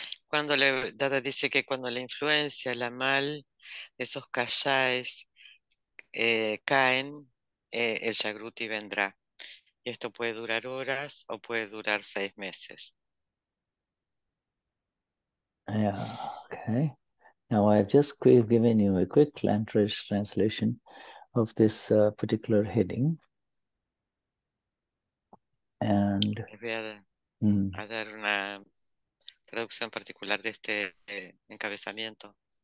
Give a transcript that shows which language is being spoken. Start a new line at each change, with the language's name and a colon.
Spanish: Dada dice que cuando la influencia, la mal de esos kashais caen, el Jagruti vendrá. Y esto puede durar horas o puede durar 6 meses.
English: Yeah, okay. Now I've just given you a quick translation of this particular heading. And
Spanish: Les voy a dar una traducción particular de este encabezamiento.